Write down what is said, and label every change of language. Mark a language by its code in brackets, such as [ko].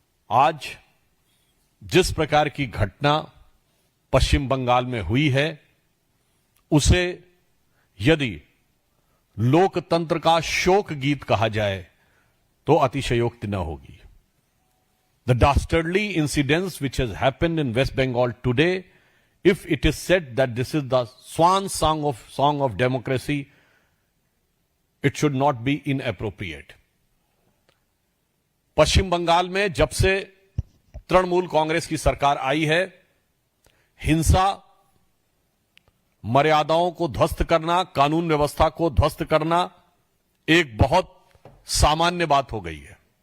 [hi] आज जिस प्रकार की घटना पश्चिम बंगाल में हुई है, उसे यदि लोकतंत्र का शोक गीत कहा जाए तो अतिशयोक्ति न होगी। [en] The dastardly incidents which has happened in West Bengal today, if it is said that this is the swan song of democracy, it should not be inappropriate. [hi] पश्चिम बंगाल में जब से तृणमूल कांग्रेस की सरकार आई है, हिंसा, मर्यादाओं को ध्वस्त करना, कानून व्यवस्था को ध्वस्त करना एक बहुत सामान्य बात हो गई है।